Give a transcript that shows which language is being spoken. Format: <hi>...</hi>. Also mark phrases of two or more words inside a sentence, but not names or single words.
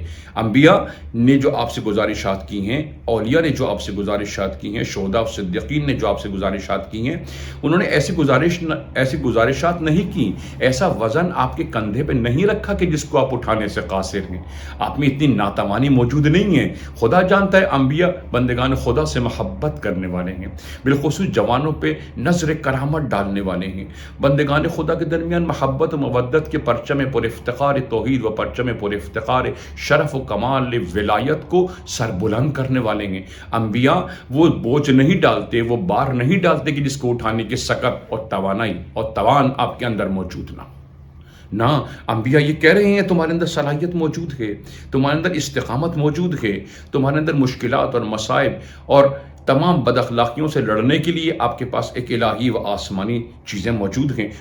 <ur>انبیاء نے جو آپ سے گزارشات کی ہیں، اولیاء نے جو آپ سے گزارشات کی ہیں، شہداء و صدیقین نے جو آپ سے گزارشات کی ہیں، انہوں نے ایسی گزارشات نہیں کی، ایسا وزن آپ کے کندھے پہ نہیں رکھا کہ جس کو آپ اٹھانے سے قاصر ہیں، آپ میں اتنی ناتوانی موجود نہیں ہے۔ خدا جانتا ہے انبیاء بندگان خدا سے محبت کرنے والے ہیں، بالخصوص جوانوں پہ نظر کرامت ڈالنے والے ہیں، بندگان خدا کے درمیان محبت و مودت کے پرچم پر افتخار توحید و پرچم پر افتخار شرف و کمال ولایت کو سربلند کرنے والے ہیں۔ انبیاء وہ بوجھ نہیں ڈالتے، وہ بار نہیں ڈالتے کہ جس کو اٹھانے کی سکت اور توانائی اور توان آپ کے اندر موجود نہ۔ انبیاء یہ کہہ رہے ہیں تمہارے اندر صلاحیت موجود ہے، تمہارے اندر استقامت موجود ہے، تمہارے اندر مشکلات اور مصائب اور تمام بد اخلاقیوں سے لڑنے کے لیے آپ کے پاس ایک الہی و آسمانی چیزیں موجود ہیں۔</ur>